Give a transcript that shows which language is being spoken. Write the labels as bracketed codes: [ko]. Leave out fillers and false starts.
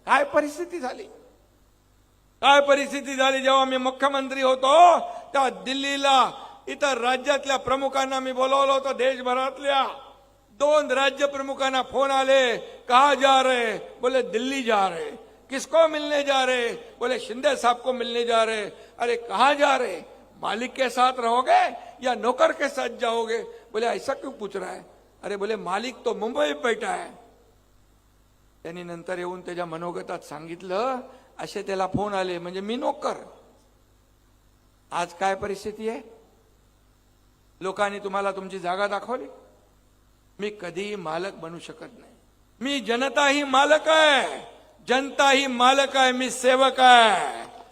[mr] काय परिस्थिती झाली, काय परिस्थिती झाली. जेव्हा मी मुख्यमंत्री होतो तेव्हा दिल्लीला इतर राज्यातल्या प्रमुखांना मी बोलवलं होतं. देशभरातल्या 2 राज्य प्रमुखांना फोन आले, [hi] कहा जा रहे, बोले दिल्ली जा रहे. किसको मिलने जा रहे, बोले शिंदे साहब को मिलने जा रहे. अरे कहा जा रहे, मालिक के साथ रहोगे या नौकर के साथ जाओगे. बोले ऐसा क्यों पूछ रहा है. अरे बोले मालिक तो मुंबई में बैठा है. [mr] त्यांनी नंतर येऊन त्याच्या मनोगतात सांगितलं, असे त्याला फोन आले म्हणजे मी नोकर. आज काय परिस्थिती आहे, लोकांनी तुम्हाला तुमची जागा दाखवली. मी कधीही मालक बनू शकत नाही. मी जनता ही मालक आहे, जनता ही मालक आहे, मी सेवक आहे.